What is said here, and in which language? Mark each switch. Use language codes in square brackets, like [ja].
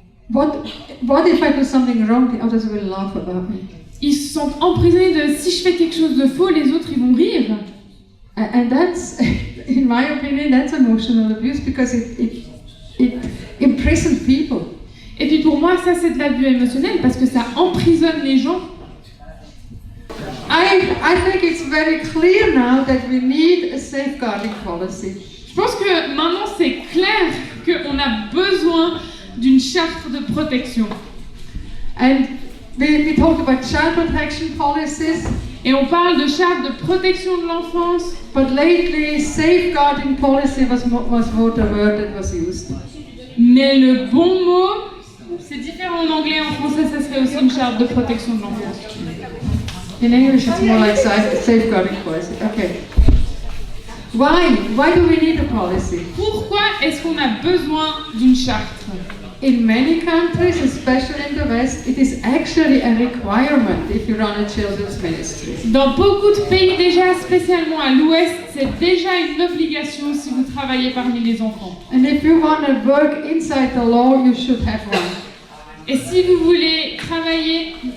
[en] What if I do something wrong? The others will laugh about me. [fr] Ils se sentent emprisonnés de si je fais quelque chose de faux, les autres, ils vont rire. [en] And that's, in my opinion, that's emotional abuse, because it imprisons people. [fr] Et puis pour moi, ça c'est de l'abus émotionnel parce que ça emprisonne les gens. [en] I think it's very clear now that we need a safeguarding policy. [fr] Je pense que maintenant c'est clair qu'on a besoin d'une charte de protection. [en] And we talked about child protection policies, [fr] Et on parle de charte de protection de l'enfance, [en] but lately safeguarding policy was more the word that was used. [fr] mais le bon mot, c'est différent en anglais, en français ça serait aussi une charte de protection de l'enfance. [en] In English it's more like safeguarding policy. Okay. Why do we need a policy? [fr] Pourquoi est-ce qu'on a besoin d'une charte? [en] In many countries, especially in the West, it is actually a requirement if you run a children's ministry. [fr] Dans beaucoup de pays déjà, spécialement à l'Ouest, c'est déjà une obligation si vous travaillez parmi les enfants. [en] And if you want to work inside the law, you should have one. [fr] Et si vous voulez travailler...